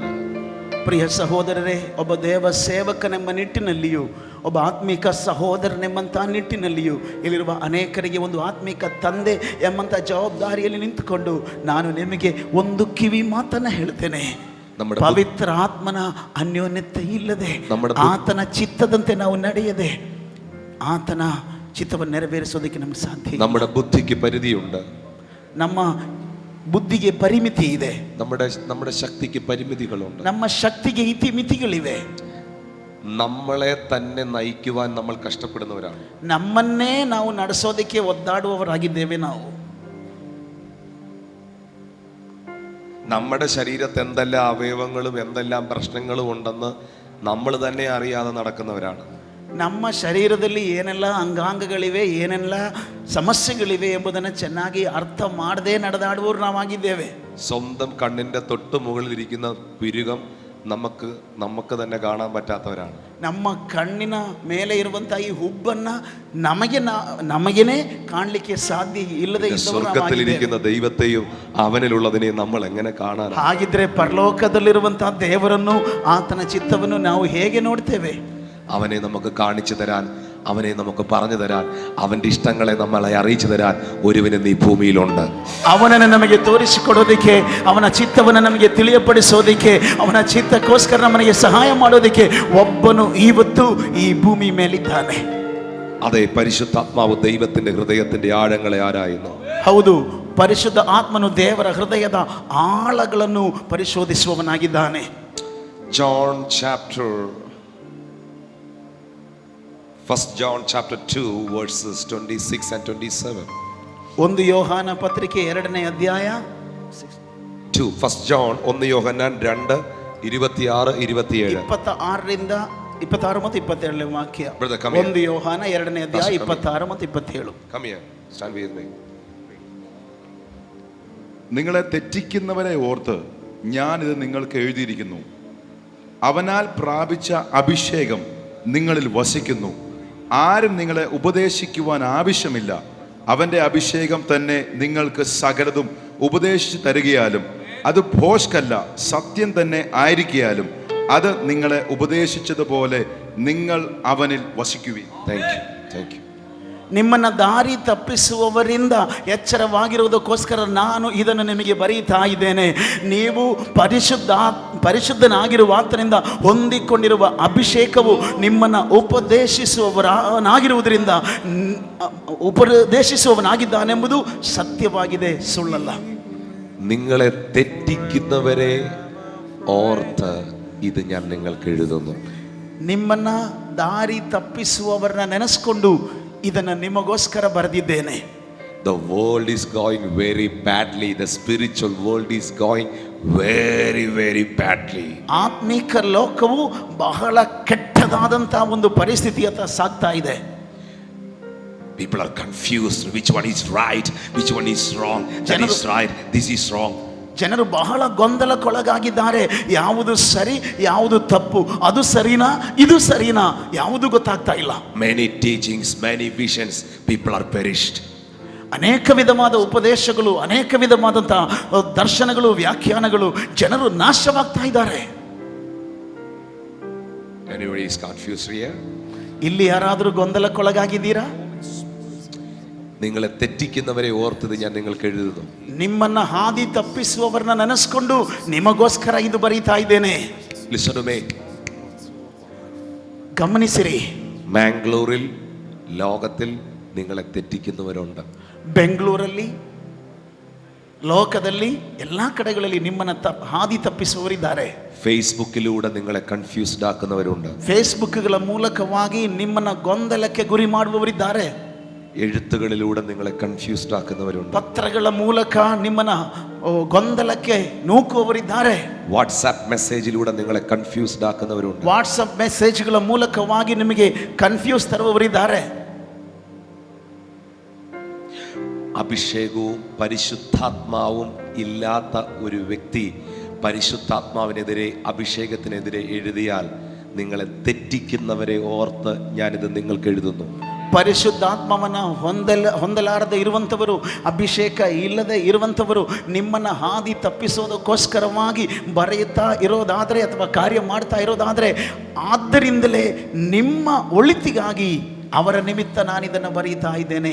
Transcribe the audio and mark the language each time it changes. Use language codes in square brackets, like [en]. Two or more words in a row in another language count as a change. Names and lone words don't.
[kn] ಪ್ರಿಯ ಸಹೋದರರೇ, ಒಬ್ಬ ದೇವ ಸೇವಕನೆಂಬ ನಿಟ್ಟಿನಲ್ಲಿಯೂ, ಒಬ್ಬ ಆತ್ಮಿಕ ಸಹೋದರನೆಂಬಂಥ ನಿಟ್ಟಿನಲ್ಲಿಯೂ ಇಲ್ಲಿರುವ ಅನೇಕರಿಗೆ ಒಂದು ಆತ್ಮಿಕ ತಂದೆ ಎಂಬಂಥ ಜವಾಬ್ದಾರಿಯಲ್ಲಿ ನಿಂತುಕೊಂಡು ನಾನು ನಿಮಗೆ ಒಂದು ಕಿವಿ ಮಾತನ್ನ ಹೇಳ್ತೇನೆ. ಪವಿತ್ರ ಆತ್ಮನ ಅನ್ಯೋನ್ಯತೆ ಇಲ್ಲದೆ, ಆತನ ಚಿತ್ತದಂತೆ ನಾವು ನಡೆಯದೆ ಆತನ ಚಿತ್ತವನ್ನು ನೆರವೇರಿಸೋದಕ್ಕೆ ನಮ್ಗೆ ಸಾಧ್ಯ. [ml] നമ്മുടെ ബുദ്ധിക്ക് പരിധിയുണ്ട്, [kn] ನಮ್ಮ ಬುದ್ಧಿಗೆ ಪರಿಮಿತಿ ಇದೆ, [ml] നമ്മുടെ ശക്തിക്ക് പരിമിതികളുണ്ട്, [kn] ನಮ್ಮ ಶಕ್ತಿಗೆ ಇತಿಮಿತಿಗಳಿವೆ. [ml] നമ്മളെ തന്നെ നയിക്കുവാൻ നമ്മൾ കഷ്ടപ്പെടുന്നവരാണ്. [kn] ನಮ್ಮನ್ನೇ ನಾವು ನಡೆಸೋದಕ್ಕೆ ಒದ್ದಾಡುವವರಾಗಿದ್ದೇವೆ. ನಾವು [ml] നമ്മുടെ ശരീരത്ത് എന്തെല്ലാം അവയവങ്ങളും എന്തെല്ലാം പ്രശ്നങ്ങളും ഉണ്ടെന്ന് നമ്മൾ തന്നെ അറിയാതെ നടക്കുന്നവരാണ്. [kn] ನಮ್ಮ ಶರೀರದಲ್ಲಿ ಏನೆಲ್ಲ ಅಂಗಾಂಗಗಳಿವೆ, ಏನೆಲ್ಲ ಸಮಸ್ಯೆಗಳಿವೆ ಎಂಬುದನ್ನು ಚೆನ್ನಾಗಿ ಅರ್ಥ ಮಾಡದೆ ನಡೆದಾಡುವವರು ನಾವಾಗಿದ್ದೇವೆ. [ml] സ്വന്തം കണ്ണിന്റെ തൊട്ട് മുകളിലിരിക്കുന്ന പിരുകം നമുക്ക് തന്നെ കാണാൻ പറ്റാത്തവരാണ്. [kn] ನಮ್ಮ ಕಣ್ಣಿನ ಮೇಲೆ ಇರುವಂತ ಈ ಹುಬ್ಬನ್ನ ನಮಗೇನೆ ಕಾಣಲಿಕ್ಕೆ ಸಾಧ್ಯ ಇಲ್ಲದೆ [ml] സ്വർഗത്തിലിരിക്കുന്ന ദൈവത്തെയും അവനിലുള്ളതിനെയും നമ്മൾ എങ്ങനെ കാണാൻ? [kn] ಹಾಗಿದ್ರೆ ಪರಲೋಕದಲ್ಲಿರುವಂತಹ ದೇವರನ್ನು, ಆತನ ಚಿತ್ತವನ್ನು ನಾವು ಹೇಗೆ ನೋಡ್ತೇವೆ? [ml] അവനെ നമുക്ക് കാണിച്ചു തരാൻ, അവനെ നമുക്ക് പറഞ്ഞു തരാൻ, അവന്റെ ഇഷ്ടങ്ങളെ നമ്മളെ അറിയിച്ചു തരാൻ ഒരുവന് ഈ ഭൂമിയിലുണ്ട്. [kn] ಅವನನ್ನು ನಮಗೆ ತೋರಿಸಿಕೊಡೋದಕ್ಕೆ, ಅವನ ಚಿತ್ತವನ್ನು ನಮಗೆ ತಿಳಿಯಪಡಿಸೋದಕ್ಕೆ, ಅವನ ಚಿತ್ತಕ್ಕೋಸ್ಕರ ನಮಗೆ ಸಹಾಯ ಮಾಡೋದಕ್ಕೆ ಒಬ್ಬನು ಇವತ್ತು ಈ ಭೂಮಿ ಮೇಲಿದ್ದಾನೆ. [ml] അതെ, പരിശുദ്ധാത്മാവ് ദൈവത്തിന്റെ ഹൃദയത്തിന്റെ ആഴങ്ങളെ ആരായുന്നു. [kn] ಹೌದು, ಪರಿಶುದ್ಧ ಆತ್ಮನು ದೇವರ ಹೃದಯದ ಆಳಗಳನ್ನು ಪರಿಶೋಧಿಸುವವನಾಗಿದ್ದಾನೆ. [en] John chapter 1 John chapter 2 verses 26 and 27. [kn] ಒಂದು ಯೋಹಾನ ಪತ್ರಿಕೆ 2ನೇ ಅಧ್ಯಾಯ [en] 2 1 John 1 ಯೋಹന്നാൻ 2 26 27 [kn] 26ರಿಂದ 26 ಮತ್ತು 27ನೇ ವಾಕ್ಯ. ಒಂದು ಯೋಹಾನ 2ನೇ ಅಧ್ಯಾಯ 26 ಮತ್ತು 27. [en] Come here, stand with me. [ml] നിങ്ങളെ തെറ്റിക്കുന്നവരെ ഓർത്ത് ഞാനിത് നിങ്ങൾക്ക് എഴുതിയിരിക്കുന്നു. അവനാൽ പ്രാപിച്ച അഭിഷേകം നിങ്ങളിൽ വസിക്കുന്നു. ആരും നിങ്ങളെ ഉപദേശിക്കുവാൻ ആവശ്യമില്ല. അവൻ്റെ അഭിഷേകം തന്നെ നിങ്ങൾക്ക് സകലതും ഉപദേശിച്ചു തരികയാലും അത് ഭോഷ്കല്ല, സത്യം തന്നെ ആയിരിക്കയാലും അത് നിങ്ങളെ ഉപദേശിച്ചതുപോലെ നിങ്ങൾ അവനിൽ വസിക്കുവിൻ. [en] Thank you. [kn] ನಿಮ್ಮನ್ನು ದಾರಿ ತಪ್ಪಿಸುವವರಿಂದ ಎಚ್ಚರವಾಗಿರುವುದಕ್ಕೋಸ್ಕರ ನಾನು ಇದನ್ನು ನಿಮಗೆ ಬರೀತಾ ಇದ್ದೇನೆ. ನೀವು ಪರಿಶುದ್ಧನಾಗಿರುವ ಆತನಿಂದ ಹೊಂದಿಕೊಂಡಿರುವ ಅಭಿಷೇಕವು ನಿಮ್ಮನ್ನು ಉಪದೇಶಿಸುವವನಾಗಿದ್ದಾನೆಂಬುದು ಸತ್ಯವಾಗಿದೆ, ಸುಳ್ಳಲ್ಲ. [ml] നിങ്ങളെ തെറ്റിക്കുന്നവരെ ഓർത്ത് ഇത് ഞാൻ നിങ്ങൾക്ക് എഴുതുന്നു. [kn] ನಿಮ್ಮನ್ನ ದಾರಿ ತಪ್ಪಿಸುವವರನ್ನ ನೆನೆಸ್ಕೊಂಡು ಇದನ್ನು ನಿಮಗೋಸ್ಕರ ಬರೆದಿದ್ದೇನೆ. [en] The world is going very badly. The spiritual world is going very, very badly. [kn] ಆತ್ಮಿಕ ಲೋಕವು ಬಹಳ ಕೆಟ್ಟದಾದಂತಹ ಒಂದು ಪರಿಸ್ಥಿತಿಯತ್ತ ಸಾಗ್ತಾ ಇದೆ. [en] People are confused. Which one is right? Which one is wrong? That is right. This is wrong. [kn] ಜನರು ಬಹಳ ಗೊಂದಲಕ್ಕೊಳಗಾಗಿದ್ದಾರೆ. ಯಾವುದು ಸರಿ, ಯಾವುದು ತಪ್ಪು, ಅದು ಸರಿನಾ, ಇದು ಸರಿನಾ, ಯಾವುದು ಗೊತ್ತಾಗ್ತಾ ಇಲ್ಲ. [en] Many teachings, many visions, people are perished. [kn] ಅನೇಕ ವಿಧವಾದ ಉಪದೇಶಗಳು, ಅನೇಕ ವಿಧವಾದಂತಹ ದರ್ಶನಗಳು, ವ್ಯಾಖ್ಯಾನಗಳು, ಜನರು ನಾಶವಾಗ್ತಾ ಇದ್ದಾರೆ. [en] Anybody is confused here? [kn] ಇಲ್ಲಿ ಯಾರಾದರೂ ಗೊಂದಲಕ್ಕೊಳಗಾಗಿದ್ದೀರಾ? [ml] നിങ്ങളെ തെറ്റിക്കുന്നവരെ ഓർത്തത് ഞാൻ നിങ്ങൾക്ക് എഴുതുന്നു. [kn] ನಿಮ್ಮನ್ನ ಹಾದಿ ತಪ್ಪಿಸುವವರನ್ನ ನೆನೆಸ್ಕೊಂಡು ನಿಮಗೋಸ್ಕರ ಇದು ಬರೀತಾ ಇದ್ದೇನೆ. [en] Listen to me. [kn] ಗಮನಿಸಿರಿ. [ml] മാംഗ്ലൂരിൽ ലോകത്തിൽ നിങ്ങളെ തെറ്റിക്കുന്നവരുണ്ട്. [kn] ಬೆಂಗಳೂರಲ್ಲಿ, ಲೋಕದಲ್ಲಿ, ಎಲ್ಲಾ ಕಡೆಗಳಲ್ಲಿ ನಿಮ್ಮನ್ನ ಹಾದಿ ತಪ್ಪಿಸುವವರಿದ್ದಾರೆ. [ml] ഫേസ്ബുക്കിലൂടെ നിങ്ങളെ കൺഫ്യൂസ്ഡ് ആക്കുന്നവരുണ്ട്. [kn] ಫೇಸ್ಬುಕ್ಗಳ ಮೂಲಕವಾಗಿ ನಿಮ್ಮನ್ನ ಗೊಂದಲಕ್ಕೆ ಗುರಿ ಮಾಡುವವರಿದ್ದಾರೆ. [ml] എഴുത്തുകളിലൂടെ നിങ്ങളെ കൺഫ്യൂസ്ഡ് ആക്കുന്നവരുണ്ട്. [kn] ಪತ್ರಗಳ ಮೂಲಕ ನಿಮ್ಮನ್ನ ಗೊಂದಲಕ್ಕೆ ನೂಕುವವರಿದ್ದಾರೆ. [ml] വാട്സാപ്പ് മെസ്സേജിലൂടെ നിങ്ങളെ കൺഫ്യൂസ്ഡ് ആക്കുന്നവരുണ്ട്. [kn] ವಾಟ್ಸಪ್ ಮೆಸೇಜ್ಗಳ ಮೂಲಕವಾಗಿ ನಿಮಗೆ ಕನ್ಫ್ಯೂಸ್ ತರುವವರಿದ್ದಾರೆ. [ml] അഭിഷേകവും പരിശുദ്ധാത്മാവും ഇല്ലാത്ത ഒരു വ്യക്തി പരിശുദ്ധാത്മാവിനെതിരെ, അഭിഷേകത്തിനെതിരെ എഴുതിയാൽ നിങ്ങളെ തെറ്റിക്കുന്നവരെ ഓർത്ത് ഞാനിത് നിങ്ങൾക്ക് എഴുതുന്നു. [kn] ಪರಿಶುದ್ಧಾತ್ಮವನ್ನ ಹೊಂದಲಾರದೆ ಇರುವಂಥವರು, ಅಭಿಷೇಕ ಇಲ್ಲದೆ ಇರುವಂಥವರು ನಿಮ್ಮನ್ನು ಹಾದಿ ತಪ್ಪಿಸೋದಕ್ಕೋಸ್ಕರವಾಗಿ ಬರೆಯುತ್ತಾ ಇರೋದಾದರೆ ಅಥವಾ ಕಾರ್ಯ ಮಾಡ್ತಾ ಇರೋದಾದರೆ, ಆದ್ದರಿಂದಲೇ ನಿಮ್ಮ ಒಳಿತಿಗಾಗಿ ಅವರ ನಿಮಿತ್ತ ನಾನಿದನ್ನು ಬರೀತಾ ಇದ್ದೇನೆ.